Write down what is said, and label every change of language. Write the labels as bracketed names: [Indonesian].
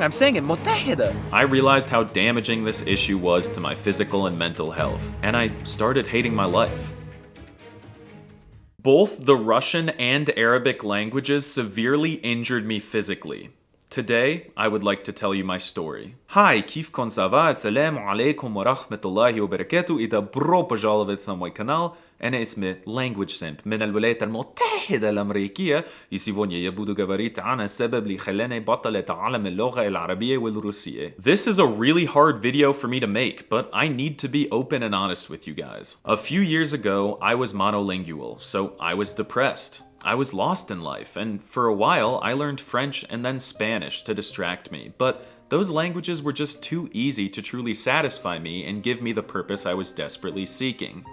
[English] I'm saying it [Arabic] متحدة. [English] I realized how damaging this issue was to my physical and mental health, and I started hating my life. Both the Russian and Arabic languages severely injured me physically. Today, I would like to tell you my story. [Arabic] Hi, كيفكن سافا؟ السلام عليكم ورحمة الله وبركاته. [Russian] إذا برو пожаловать на мой канал. [Arabic] أنا اسمي Language Simp من الولايات المتحدة الأمريكية. [Russian] И сегодня я буду говорить [Arabic] عن السبب اللي خلاني بطل أتعلم اللغة العربية والروسية. [English] This is a really hard video for me to make, but I need to be open and honest with you guys. A few years ago, I was monolingual, so I was depressed. I was lost in life, and for a while, I learned French and then Spanish to distract me, but those languages were just too easy to truly satisfy me and give me the purpose I was desperately seeking.